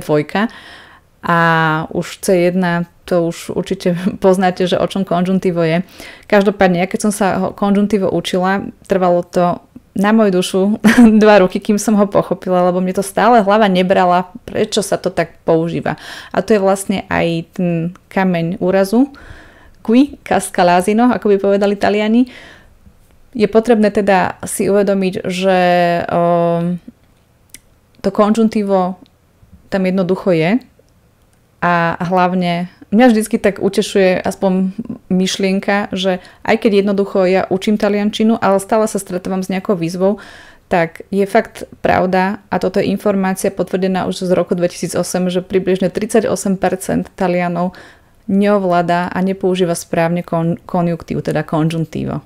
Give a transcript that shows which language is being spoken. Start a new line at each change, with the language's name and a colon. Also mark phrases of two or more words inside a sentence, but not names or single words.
Slovak: A už C1, to už určite poznáte, že o čom konžuntívo je. Každopádne, keď som sa konžuntívo učila, trvalo to na moju dušu 2 roky, kým som ho pochopila, lebo mne to stále hlava nebrala, prečo sa to tak používa. A to je vlastne aj ten kameň úrazu,
Italian: qui casca l'asino,
Slovak: ako by povedali Taliani. Je potrebné teda si uvedomiť, že to konžuntívo tam jednoducho je a hlavne mňa vždycky tak utešuje aspoň myšlienka, že aj keď jednoducho ja učím taliančinu, ale stále sa stretávam s nejakou výzvou, tak je fakt pravda a toto je informácia potvrdená už z roku 2008, že približne 38% Talianov neovláda a nepoužíva správne konjunktív, teda konžuntívo.